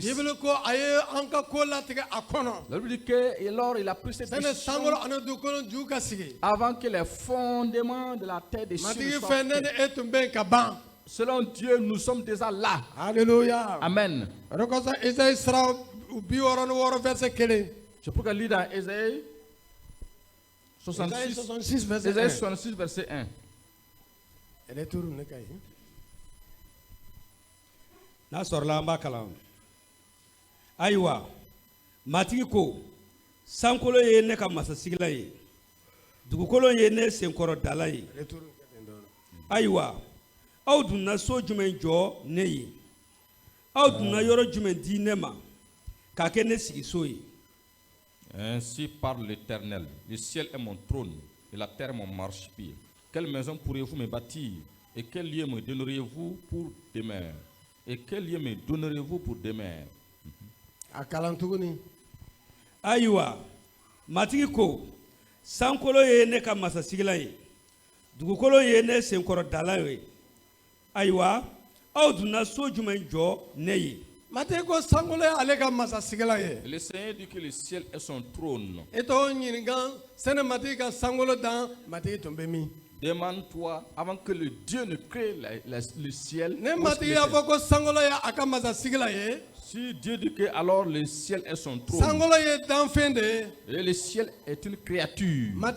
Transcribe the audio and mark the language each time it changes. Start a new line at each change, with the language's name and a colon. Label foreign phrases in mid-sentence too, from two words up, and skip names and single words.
French: La Bible dit que alors il a pris cette décision avant que les fondements de la terre des cieux ne soient faits. Selon Dieu, nous sommes déjà là. Alléluia. Amen. C'est pourquoi il lit dans Ésaïe 66, verset 1.
Bambara: N'a sɔrɔla an b'a kalan ayiwa matigi ko sankolo ye ne ka masasigilan ye dugukolo ye ne senkɔrɔdala ye ayiwa aw dunna so jumɛn jɔ ne ye aw dunna yɔrɔ jumɛn di ne ma k'a kɛ ne sigiso ye.
French: Ainsi parle l'Éternel, le ciel est mon trône et la terre mon marchepied. Quelle maison pourriez-vous me bâtir et quel lieu me donneriez-vous pour demeure? Et quel lieu me donnerez-vous pour demeure?
Bambara: Ayiwa matigi ko sankolo ye ne ka masasigilan ye dugukolo ye ne senkɔrɔdala ye ayiwa aw dunna so jumɛn jɔ ne ye.
French: Le Seigneur dit que le ciel est son trône. Demande-toi avant que le Dieu ne crée le ciel. Si Dieu dit que alors le ciel est son trône, et le ciel est une créature.